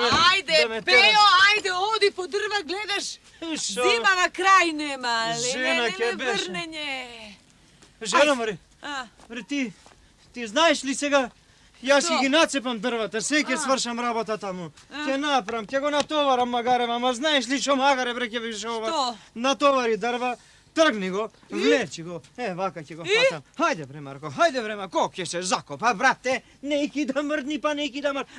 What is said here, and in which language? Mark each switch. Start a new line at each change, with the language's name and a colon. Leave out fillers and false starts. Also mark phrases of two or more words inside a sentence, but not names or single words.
Macedonian: Ајде, Пејо, ајде, оди по дрва, гледаш, зима на крај нема, али не врнење. Жено, Мори, ти знаш ли сега, ja si ги нацепам дрвата,
Bulgarian: всеки свършам
Macedonian: работа таму. Ќе направам, ќе го натоварам магарем, ама знаеш ли шо магаре, бре, ќе више ова? Што? Натовари дрва, тргни го, влечи го, вака ќе го фатам. Хајде бре, Марко, хајде бре, Марко, ќе се закопа, брате, нејки да мрдни, па нејки да мрдни.